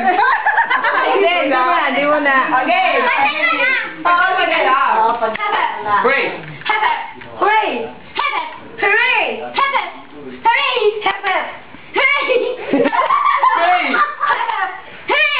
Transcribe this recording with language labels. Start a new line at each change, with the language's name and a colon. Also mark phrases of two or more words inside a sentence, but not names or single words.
Filipino: Hindi mo na. Okay. Bawal ka na lang.
English: Hooray! Hep hep. Hooray! Hep hep. Hooray! Hep hep. Hooray! Hep hep. Hooray! Hooray! Hep hep.